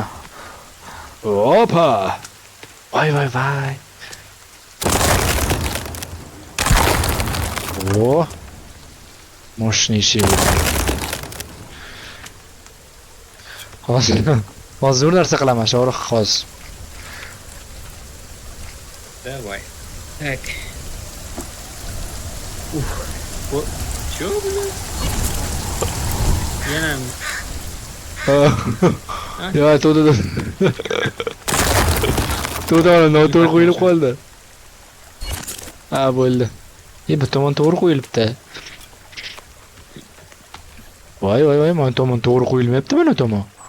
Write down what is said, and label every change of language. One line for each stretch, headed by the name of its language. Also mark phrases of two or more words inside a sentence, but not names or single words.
Uzbek: Opa. Voy. O.
Russian: Mощнейший.
Uzbek: Hozir bir narsa qilaman, Shohrux, hozir.
Russian: Давай. Так. Bu Чё, блин?
Uzbek: Yana Ya, to'da. To'da noto'g'ri qo'yilib qoldi. Ha, bo'ldi. Bu tomon to'g'ri qo'yilibdi. Voy, mana tomon to'g'ri qo'yilmayapti, mana tomon.